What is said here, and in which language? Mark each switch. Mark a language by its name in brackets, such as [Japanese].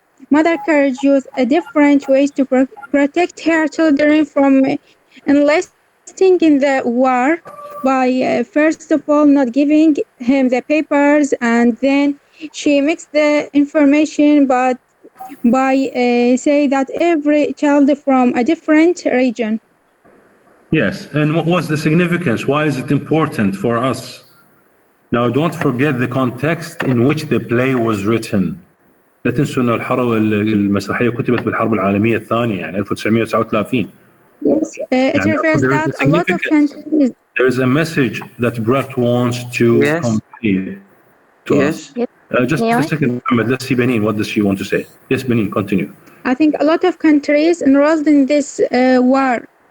[English] Mother Courage used different ways to protect her children from enlisting in the war by first of all not giving him the papers, and then she mixed the information but by say that every child from a different region. Yes, and what was the significance? Why is it important for us? Now, don't forget the context in which the play was written. [Arabic] لا تنسوا أن المسرحية كتبت بالحرب العالمية الثانية يعني 1939. [English] Yes, it refers that a lot of countries. There is a message that Brecht wants to convey to us. Just a second, Mohammed, let's see Benin. What does she want to say? Yes, Benin, continue. I think a lot of countries enrolled in this war.